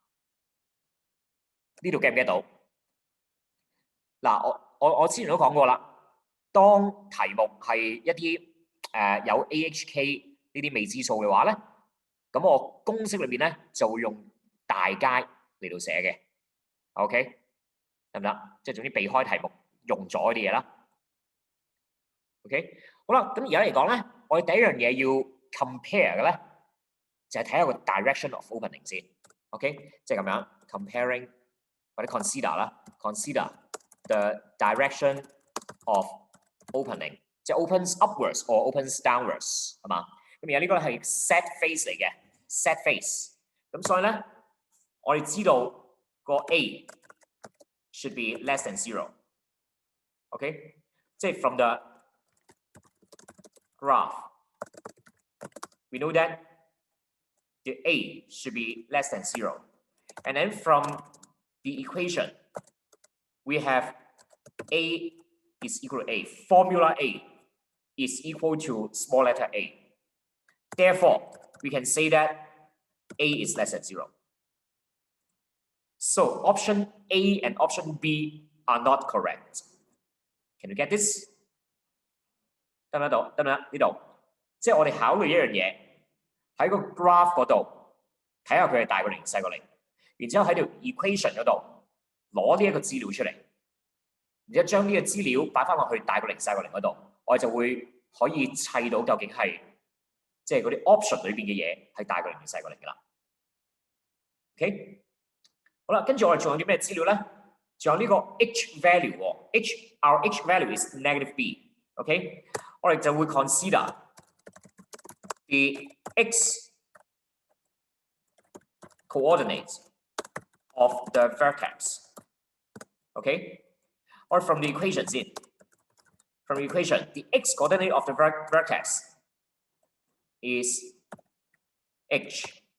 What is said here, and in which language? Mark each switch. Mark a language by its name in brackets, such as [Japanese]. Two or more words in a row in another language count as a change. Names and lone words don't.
[Cantonese] 呢度 get 唔 get 到？嗱，我之前都講過啦，當題目係一啲有 AHK 呢啲未知數嘅話咧，咁我公式裏邊咧就會用大楷嚟到寫嘅 ，OK 得唔得？即係總之避開題目用咗啲嘢啦 ，OK 好啦，咁而家嚟講咧，我哋第一樣嘢要 compare 嘅咧，就係睇下個 [English] direction of opening [Cantonese] 先 ，OK 即係咁樣 comparing。 [English] 或者 consider 啦 ，consider the direction of opening，即係 opens upwards or opens downwards 係嘛？ [Cantonese] 咁而家呢個係 [English] set face [Cantonese] 嚟嘅 ，set face。咁所以咧，我哋知道個 [English] A should be less than 0。OK， 即係 from the graph，we know that the A should be less than 0，and then from the equation, we have A is equal to A. Formula A is equal to small letter a. Therefore, we can say that A is less than 0. So option A and option B are not correct. Can you get this? [Cantonese] 得唔得到？得唔得？呢度，即係我哋考慮一樣嘢喺個 graph 嗰度睇下佢係大過0細過0。然之後喺條 equation 嗰度攞呢一個資料出嚟，然之後將呢個資料擺翻落去大過0細過0嗰度，我哋就會可以砌到究竟係即係嗰啲 option 裏邊嘅嘢係大過0定細過0㗎啦。OK， 好啦，跟住我哋仲有啲咩資料咧？仲有呢個 [English] h value 喎 ，our h value is negative b。OK， [Cantonese] 我哋就會 [English] consider the x coordinates of the vertex。OK， or from the equation, from the equation, the x coordinate of the vertex is h.